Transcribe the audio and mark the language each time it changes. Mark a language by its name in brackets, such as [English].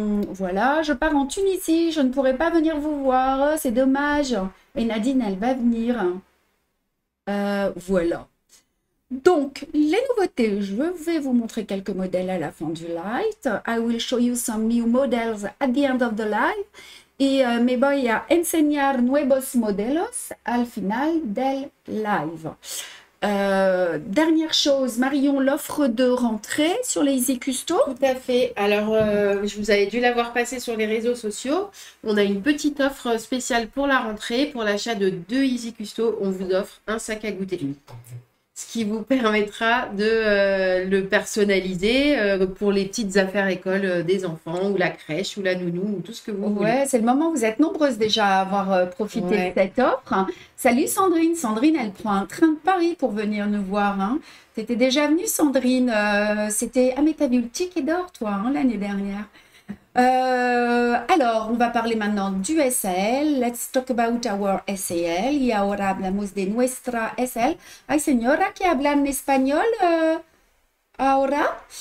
[French] Voilà, je pars en Tunisie. Je ne pourrai pas venir vous voir. C'est dommage. Et Nadine, elle va venir. Voilà. Donc, les nouveautés, je vais vous montrer quelques modèles à la fin du live. [English] I will show you some new models at the end of the live. [Spanish] Y me voy a enseñar nuevos modelos al final del live. [French] Dernière chose, Marion, l'offre de rentrée sur les Easy Custo. Tout à fait. Alors, je vous avais dû l'avoir passé sur les réseaux sociaux. On a une petite offre spéciale pour la rentrée. Pour l'achat de 2 Easy Custo, on vous offre un sac à goûter. Ce qui vous permettra de le personnaliser pour les petites affaires école des enfants, ou la crèche, ou la nounou, ou tout ce que vous voulez. Ouais, c'est le moment où vous êtes nombreuses déjà à avoir profité de cette offre. Salut Sandrine. Sandrine, elle prend un train de Paris pour venir nous voir. Hein. Tu étais déjà venue, Sandrine. C'était... Ah, mais t'as vu le ticket d'or, toi, hein, l'année dernière. Alors, on va parler maintenant du SAL. [English] Let's talk about our SAL. [Spanish] Y ahora hablamos de nuestra SAL. Ay, señora, que habla en español ahora.